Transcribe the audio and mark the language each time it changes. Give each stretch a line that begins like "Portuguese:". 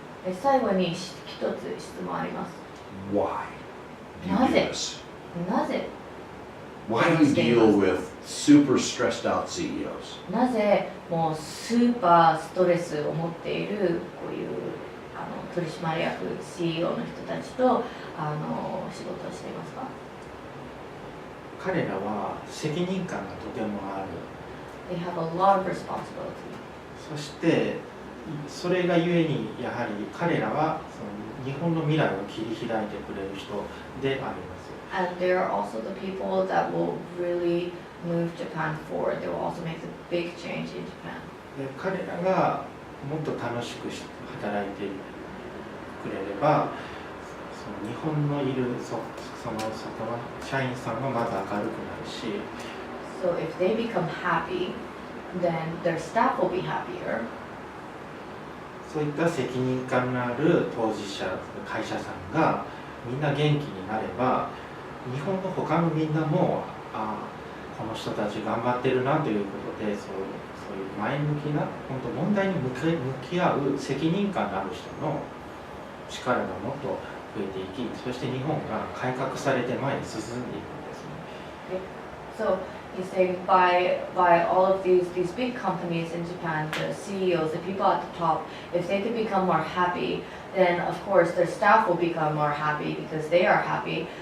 Japanese: で最後に一つ質問あります。
English: Why do you do this?
Japanese: なぜ
English: Why do you deal with super stressed out CEOs?
Japanese: なぜもうスーパーストレスを持っているこういう取締役 CEO の人たちと仕事をしていますか？彼らは責任感がとてもある。
English: They have a lot of responsibility.
Japanese: そしてそれがゆえにやはり彼らはその日本の未来を切り開いてくれる人であります。
English: And there are also the people that will really move Japan forward. They will also make a big change in Japan.
Japanese: で彼らがもっと楽しく働いてくれればその日本のいるその社員さんはまず明るくなるし
English: So if they become happy, then their staff will be happier.
Japanese: そういった責任感のある当事者会社さんがみんな元気になれば日本の他のみんなもこの人たち頑張ってるなということでそういう前向きな本当問題に向き合う責任感のある人の力がもっと増えていきそして日本が改革されて前に進んでいくんですね。
English: So He's saying by all of these big companies in Japan, the CEOs, the people at the top, if they could become more happy, then of course their staff will become more happy because they are happy.